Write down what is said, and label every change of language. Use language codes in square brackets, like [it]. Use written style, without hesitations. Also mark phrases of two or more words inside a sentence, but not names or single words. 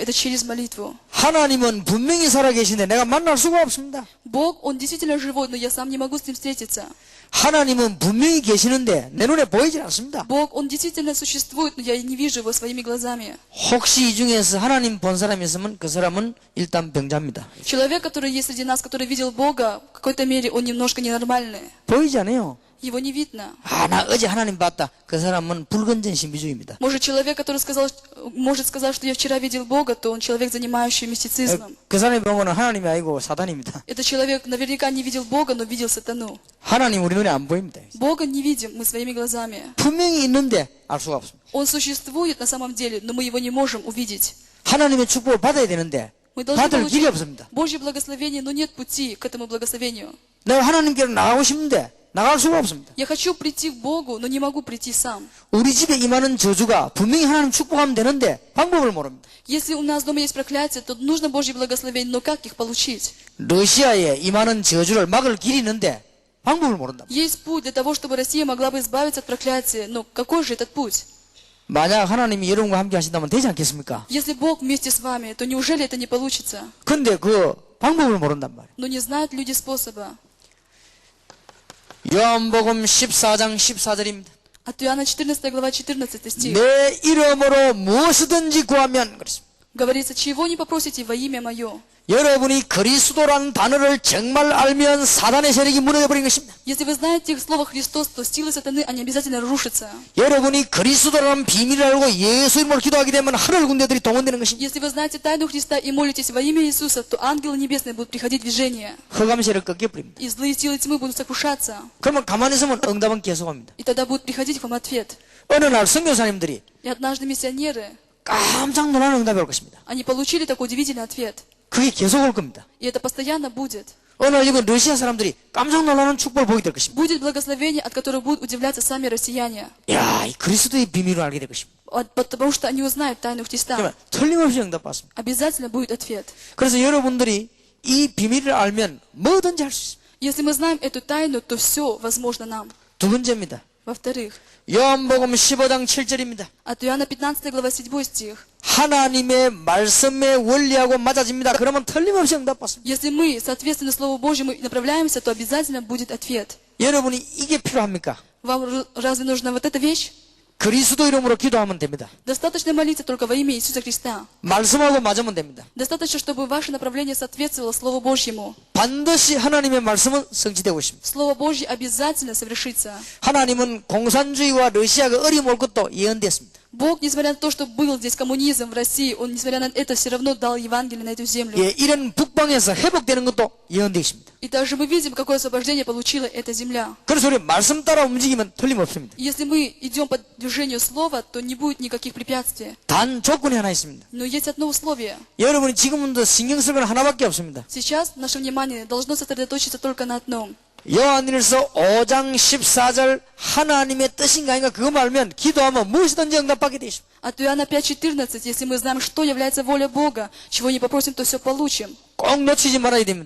[ru] Это через молитву. [ko] 하나님은 분명히 살아계신데 내가 만날 수가 없습니다. [ru] Бог, Он действительно живой, но я сам не могу с Ним встретиться. [ko] 하나님은 분명히 계시는데 내 눈에 보이지 않습니다. [ru] Бог, Он действительно существует, но я не вижу Его своими глазами. [ko] 혹시 이 중에서 하나님 본 사람이 있으면 그 사람은 일단 병자입니다. [ru] Человек, который есть среди нас, который видел Бога, в какой-то мере он немножко ненормальный. [ko] 보이지 않아요. [ru] Его не видно. [ko] 아, 나 어제 하나님 봤다. 그 사람은 불건전 신비주의입니다. [ru] Может, человек, который может сказать, что я вчера видел Бога, то он человек, занимающий мистицизмом. [ko] 그 사람이 보고는 하나님이 아니고 사단입니다. [ru] Этот человек наверняка не видел Бога, но видел сатану. [ko] 하나님 우리 눈에 안 보입니다. [ru] Бога не видим мы своими глазами. [ko] 분명히 있는데 알 수가 없습니다. [ru] Он существует на самом деле, но мы его не можем увидеть. [ko] 하나님의 축복을 받아야 되는데 [ru] Мы должны [ko] 받을 길이 [ru] получить [ko] 없습니다. [ru] Божье благословение, но нет пути к этому благословению. [ko] 내가 하나님께로 나가고 싶은데 나갈 수가 없습니다. [ru] Я хочу прийти к Богу, но не могу прийти сам. [ko] 우리 집에 임하는 저주가 분명히 하나님 축복하면 되는데 방법을 모릅니다. [ru] Если у нас дома есть проклятие, то нужно Божье благословение, но как их получить? [ko] 러시아에 임하는 저주를 막을 길이 있는데 방법을 모른다. [ru] Есть путь для того, чтобы Россия могла бы избавиться от проклятия, но какой же этот путь? [ko] 만약 하나님이 여러분과 함께 하신다면 되지 않겠습니까? [ru] Если Бог вместе с вами, то неужели это не получится? [ko] 근데 그 방법을 모른단 말이에요. [ru] Но не знают люди способа. [ko] 요한복음 14장 14절입니다. [ru] От Иоанна 14 глава 14 стих. [ko] 내 이름으로 무엇이든지 구하면 그렇습니다. [ru] Говорится, чего не попросите во имя Мое. [ko] 여러분이 그리스도라는 단어를 정말 알면 사단의 세력이 무너져 버린 것입니다. [ru] Если вы знаете слово Христос, то силы сатаны, они обязательно рушатся. [ko] 여러분이 그리스도라는 비밀을 알고 예수 이름으로 기도하게 되면 하늘 군대들이 동원되는 것입니다. [ru] Если вы знаете тайну Христа и молитесь во имя Иисуса, то ангелы небесные будут приходить в движение. [ko] 흑암 세력 꺾여버립니다. [ru] И злые силы тьмы будут сокрушаться. [ko] 그러면 가만히 있으면 응답은 계속합니다. [ru] И тогда будет приходить к вам ответ. [ko] 어느 날 선교사님들이 [ru] И однажды миссионеры, [ko] 깜짝 놀라는 응답이 올 것입니다. [ru] они получили такой удивительный ответ. [ko] 그게 계속 올 겁니다. [ru] И это постоянно будет. [ko] 어느 날 이번 러시아 사람들이 깜짝 놀라는 축복을 보게 될 것입니다. [ru] Будет благословение, от которого будут удивляться сами россияне. [ko] 야, 이 그리스도의 비밀을 알게 될 것입니다. [ru] Потому что они узнают тайну Христа. [ko] 그러면 틀림없이 응답받습니다. [ru] Обязательно будет ответ. [ko] 그래서 여러분들이 이 비밀을 알면 뭐든지 할 수 있습니다. [ru] Если мы знаем эту тайну, то все возможно нам. [ko] 두 번째입니다. [ru] Во-вторых, [ko] 요한복음 15장 7절입니다. [ru] от Иоанна 15 глава 7 стих. [ko] 하나님의 말씀의 원리하고 맞아집니다. 그러면 틀림없이 응답받습니다. [ru] Если мы, соответственно Слову Божьему, направляемся, то обязательно будет ответ. [ko] 여러분이 이게 필요합니까? [ru] Вам разве нужна вот эта вещь? [ko] 그리스도 이름으로 기도하면 됩니다. [ru] Достаточно молиться только во имя Иисуса Христа. [ko] 말씀하고 맞으면 됩니다. [ru] Достаточно, чтобы ваше направление соответствовало Слову Божьему. [ko] 반드시 하나님의 말씀은 성취되고 있습니다. [ru] Слово Божье обязательно совершится. [ko] 하나님은 공산주의와 러시아가 어려움 올 것도 예언됐습니다. [ru] Бог, несмотря на то, что был здесь коммунизм в России, Он, несмотря на это, все равно дал Евангелие на эту землю. [ko] 예, 이런 북방에서 회복되는 것도 예언되어 있습니다. [ru] И также мы видим, какое освобождение получила эта земля. [ko] 그래서 우리 말씀 따라 움직이면 틀림없습니다. [ru] Если мы идем по движению Слова, то не будет никаких препятствий. [ko] 단 조건이 하나 있습니다. [ru] Но есть одно условие. [ko] 여러분이 지금도 신경 쓸 건 하나밖에 없습니다. [ru] Сейчас наше внимание должно сосредоточиться только на одном. [ko] 요한일서 5장 14절 하나님의 뜻인가 아닌가 그거 알면 기도하면 무엇이든지 응답받게 되어 있습니다. [ru] От Иоанна 5:14, если мы знаем, что является воля Бога, чего не попросим, то все получим. [ko] 꼭 놓치지 말아야 됩니다.